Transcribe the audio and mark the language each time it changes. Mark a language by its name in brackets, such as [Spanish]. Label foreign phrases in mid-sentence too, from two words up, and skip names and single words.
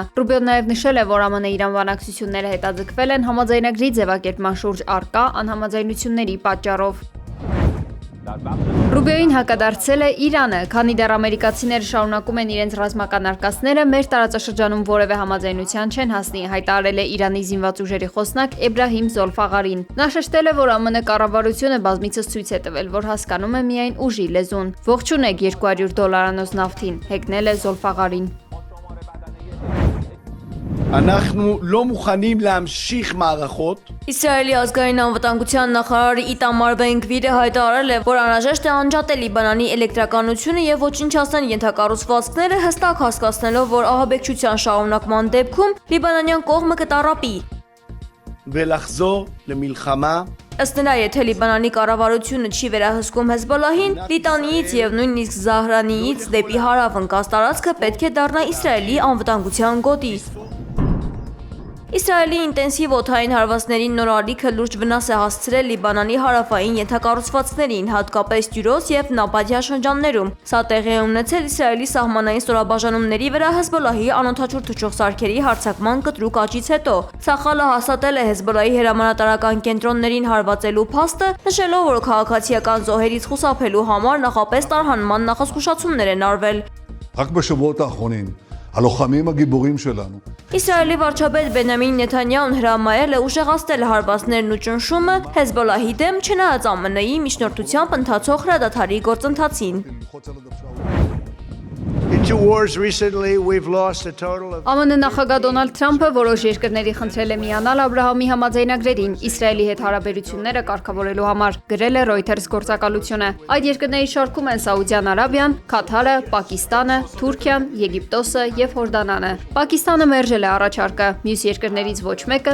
[Armenian] Ռուբիոն նաև նշել է, որ ԱՄՆ-Իրան բանակցությունները հետաձգվել են համաձայնագրի ձևակերպման շուրջ առկա անհամաձայնությունների պատճառով։ Ռուբիոին հակադարձել է Իրանը, քանի դեռ ամերիկացիները շարունակում են իրենց ռազմական արկածները, մեր տարածաշրջանում որևէ համաձայնության չեն հասնի, հայտարարել է Իրանի զինված ուժերի խոսնակ Էբրահիմ Զոլֆաղարին։ Նա շեշտել է, որ ԱՄՆ կառավարությունը բազմիցս ցույց է տվել, որ հասկանում է միայն ուժի լեզուն։ Ողջունեք $200 նավթին, հեգնել է Զոլֆաղարին։ [Hebrew] אנחנו לא מוכנים להמשיך מערכות. [Armenian] Իսրայելի ազգային անվտանգության նախարար Իտամար Բեն-Գվիրը հայտարարել է, որ անհրաժեշտ է անջատել Լիբանանի էլեկտրականությունը եւ ոչնչացնել ենթակառուցվածքները, հստակ հասկացնելով, որ ահաբեկչության շարունակման դեպքում լիբանանյան կողմը կտառապի։ [Hebrew] ולחזור למלחמה. [Armenian] Ըստ նրա, եթե Լիբանանի կառավարությունը չի վերահսկում Հեզբոլլահին, Լիտանիից եւ նույնիսկ Զահրանիից դեպի հարավ ընկած տարածքը պետք է դառնա Իսրայելի անվտանգության գոտի։ Իսրայելի ինտենսիվ օդային հարվածներին նոր ալիքը լուրջ վնաս է հասցրել Լիբանանի հարավային ենթակառուցվածքներին, հատկապես Տյուրոս եւ Նաբաթիա շրջաններում։ Սա տեղի է ունեցել Իսրայելի սահմանային ստորաբաժանումների վրա Հեզբոլլահի անօդաչու թռչող սարքերի հարձակման կտրուկ աճից հետո։ Ցախալը հաստատել է Հեզբոլլահի հրամանատարական կենտրոններին հարվածելու փաստը, նշելով, որ քաղաքացիական զոհերից խուսափելու համար նախապես տարհանման նախազգուշացումներ են արվել։ [Hebrew] רק בשבועות האחרונים הלוחמים הגיבורים שלנו [Armenian] Իսրայելի վարչապետ Բենյամին Նեթանյահուն հրամայել է ուժեղացնել հարվածներն ու ճնշումը Հեզբոլլահի դեմ, չնայած ԱՄՆ-ի միջնորդությամբ ընթացող հրադադարի գործընթացին։ [English] In two wars recently we've lost a total of [Armenian] ԱՄՆ նախագահ Դոնալդ Թրամփը որոշ երկրների խնդրել է միանալ Աբրահամի համաձայնագրերին Իսրայելի հետ հարաբերությունները կարգավորելու համար, գրել է Reuters գործակալությունը։ Այդ երկրների շարքում են Սաուդյան Արաբիան, Քաթարը, Պակիստանը, Թուրքիան, Եգիպտոսը եւ Հորդանանը։ Պակիստանը մերժել է առաջարկը, մյուս երկրներից ոչ մեկը